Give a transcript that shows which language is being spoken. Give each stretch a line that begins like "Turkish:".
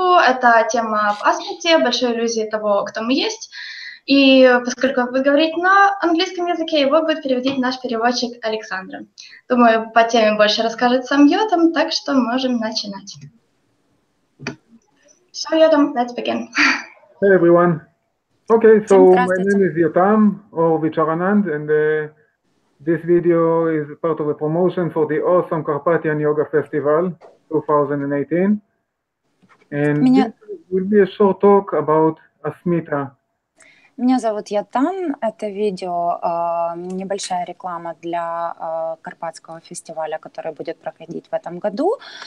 Russian: Это тема об Асмите, большой илюзии того, кто мы есть. И поскольку он будет говорить на английском языке, его будет переводить наш переводчик Александра. Думаю, по теме больше расскажет сам Йотам, так что можем начинать.
English: So, Yotam, let's begin. Hey everyone. Okay, so my name is Yotam or Viccaranand, and this video is part of a promotion for the awesome Carpathian Yoga Festival 2018. And this will be a short talk about Asmita.
Russian: Меня зовут Yotam. Это видео небольшая реклама для Карпатского фестиваля, который будет проходить в этом году.